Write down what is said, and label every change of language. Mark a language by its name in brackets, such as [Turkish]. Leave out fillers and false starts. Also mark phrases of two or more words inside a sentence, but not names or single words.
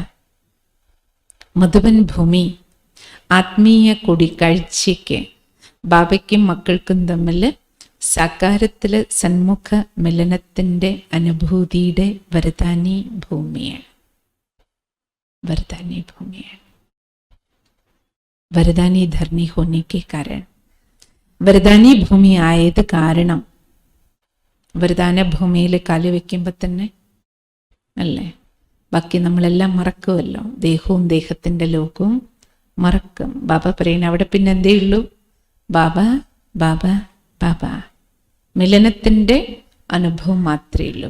[Malayalam] മധുബൻ ഭൂമി ആത്മീയ കൂടിക്കാഴ്ചയ്ക്ക് ബാബയ്ക്കും മക്കൾക്കും തമ്മിൽ സാകാരത്തിൽ സന്മുഖ മിലനത്തിൻ്റെ അനുഭൂതിയുടെ വരദാനി ഭൂമിയാണ്. [Hindi] वरदानी भूमि है। वरदानी धरनी होने के कारण, [Malayalam] വരദാനി ഭൂമി ആയത് കാരണം, വരദാന ഭൂമിയിൽ കാല് വയ്ക്കുമ്പോൾ തന്നെ അല്ലേ ബാക്കി നമ്മളെല്ലാം മറക്കുമല്ലോ. ദേഹവും ദേഹത്തിൻ്റെ ലോകവും മറക്കും. ബാബ പറയുന്ന അവിടെ പിന്നെ എന്തേ ഉള്ളൂ? ബാബ ബാബ ബാബ. മിലനത്തിൻ്റെ അനുഭവം മാത്രമേ ഉള്ളൂ.